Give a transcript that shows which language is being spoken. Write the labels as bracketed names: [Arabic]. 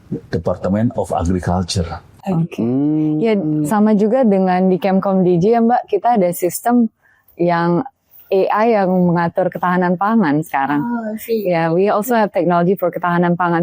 [English] Department of Agriculture. [Indonesian] Oke. Ya sama juga dengan di Kemkom DJ ya Mbak, kita ada sistem yang AI yang mengatur ketahanan pangan sekarang. [English] Ya, we also have technology for [Indonesian] ketahanan pangan.